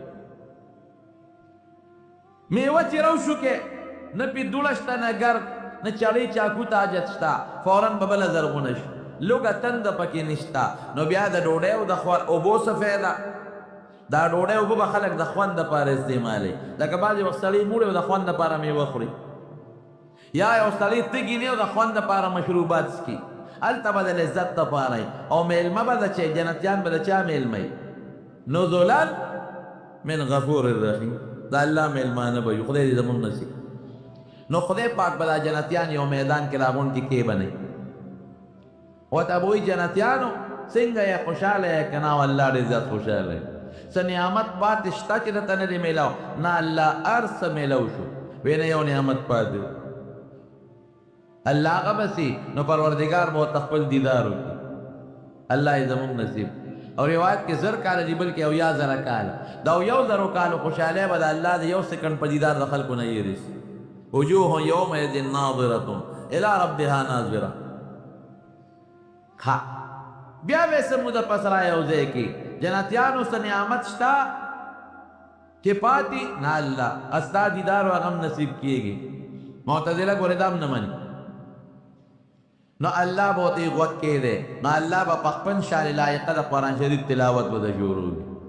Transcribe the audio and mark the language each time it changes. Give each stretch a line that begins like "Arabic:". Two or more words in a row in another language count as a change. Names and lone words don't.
Pashto: میوه چې روشو کې نه پې دوړه شته نه ګرد نه چړې چاکو ته حاجت شته فورا به بله زرغونه شي لوږه تنده پکې نشته نو بیا د ډوډۍ او د اوبو څه فایده دا ډوډۍ اوبه به خلک د خوند دپاره استعمالوي لکه بعضې وخت سړی موړی او د خوند دپاره میوه خوري یا یو سړی تږي نه او د خوند دپاره مشروبات څکي هلته به د لذت دپاره او میلمه به د چې جنتیان به د چا میلمه
Arabic: نزلا من غفور الرحیم
Pashto: د الله میلمانه به وي خدای دې زمونږ نصیب نو خدای پاک به دا جنتیان یو میدان کې راغونډ کې بنئ ورته به وایي جنتیانو څنګه یې خوشحاله یې که نه الله ډېر زیات خوشحاله یې څه نعمت پاتې شته چې درته نه دی میلاو نه الله هر څه میلاو شو وی نه یو نعمت پاتې الله هغه بسي نو پروردګار به ورته خپل دیدار وکړي الله یې زموږ نصیب او روایت کې 1000 کاله دي بلکې 1000 کاله دا 1000 کالو خوشحالی به د الله د یو سکند په دیدار د خلکو نه یېرېسي
Arabic: وجوه یومئذ ناظرة الی ربها ناظره
Pashto: ها بیا به څه موده پس را یو ځای کې جنتیانو څه نعمت شته چې پاتی نه الله استا دیدار او غم نصیب کیږي. معتزله ګورې دام نه مني نو الله به ورته غوږ کېدی نو الله به په خپل شان لایقه د قرآن شریف تلاوت به د شروع وي.